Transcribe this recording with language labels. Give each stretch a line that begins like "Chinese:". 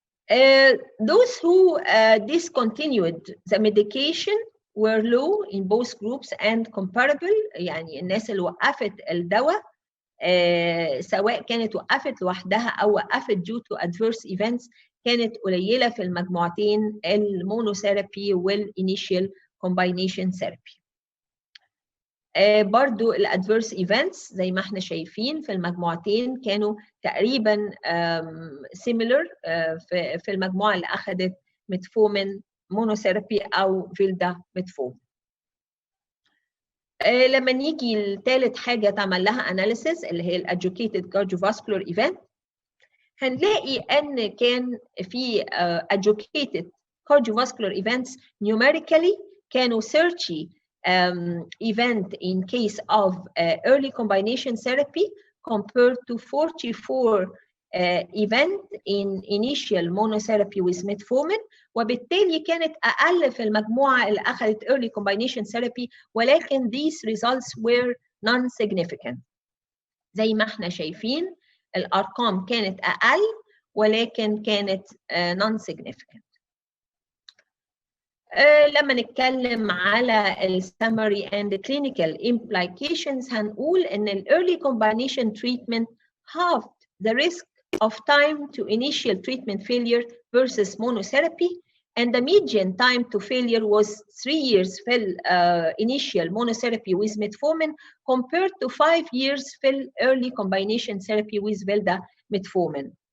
English: Those who discontinued the medication were low in both groups and comparable،
Arabic: يعني الناس اللي وقفت الدواء سواء كانت وقفت لوحدها أو وقفت
English: due to adverse events
Arabic: كانت قليلة في المجموعتين المونوثيرابي والinitial combination therapy. برضو الادفيرس ايفنتس زي ما احنا شايفين في المجموعتين كانوا تقريبا similar في المجموعه اللي اخذت ميتفورمين مونوثيرابي او فيلدا ميتفورمين. لما نيجي لثالث حاجه تعمل لها اناليسيس اللي هي الادجوكيتد كارديوفاسكولار ايفنت، هنلاقي ان كان في
English: adjudicated cardiovascular events numerically
Arabic: كانوا 30
English: event in case of early combination therapy compared to 44 event in initial monotherapy with metformin،
Arabic: وبالتالي كانت أقل في المجموعة اللي أخذت
English: early combination therapy، ولكن these results were non-significant.
Arabic: زي ما احنا شايفين الأرقام كانت أقل ولكن كانت non-significant. لما نتكلم على ال
English: summary and the clinical implications
Arabic: هنقول إن ال
English: early combination treatment halved the risk of time to initial treatment failure versus monotherapy, and the median time to failure was 3 years في ال initial monotherapy with metformin compared to 5 years في ال early combination therapy with velda metformin.